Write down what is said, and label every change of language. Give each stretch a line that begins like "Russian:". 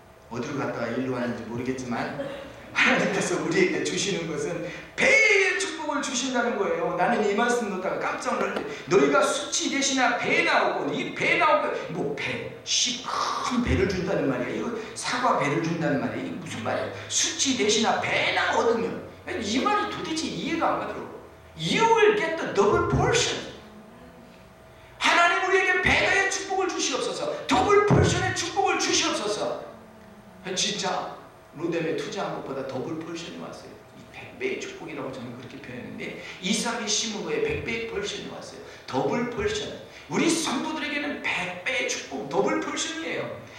Korean: 어디로 갔다가 일로 왔는지 모르겠지만 하나님께서 우리에게 주시는 것은 배의 축복을 주신다는 거예요. 나는 이 말씀 듣다가 깜짝 놀랐는데 너희가 수치 대신에 배 나오고 이 배 나오고 뭐 배, 큰 배를 준다는 말이야. 이거 사과 배를 준다는 말이야. 이게 무슨 말이야? 수치 대신에 배 나오거든요. 이 말이 도대체 이해가 안 가더라고.
English: You will get the double portion.
Korean: 하나님 우리에게 배가의 축복을 주시옵소서. 더블 포션의 축복을 주시옵소서. 진짜 로뎀에 투자한 것보다 더블 포션이 왔어요. 100배의 축복이라고 저는 그렇게 표현했는데 이삭이 심은 거에 100배의 포션이 왔어요. 더블 포션. 우리 성도들에게는 100배의 축복, 더블 포션이에요.